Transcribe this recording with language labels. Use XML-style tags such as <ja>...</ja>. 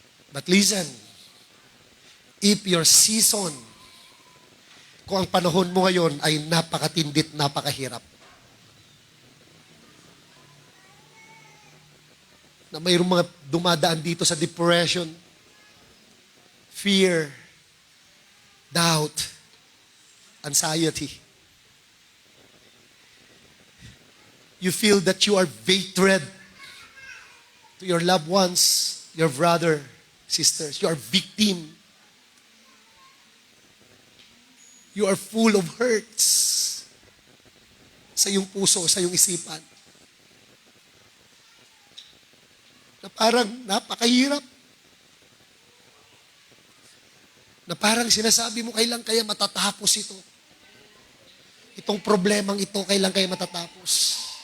<tl>But listen, if your season, kung ang panahon mo ngayon ay napakatindit, napakahirap, na mayroong mga dumadaan dito sa depression, fear, doubt, anxiety.</tl> <en>You feel that you are betrayed to your loved ones, your brother, sisters. You are victim.</en> <tl>You are full of hurts sa iyong puso, sa iyong isipan. Na parang napakahirap. Na parang sinasabi mo, kailan kaya matatapos ito? Itong problemang ito, kailan kaya matatapos?</tl>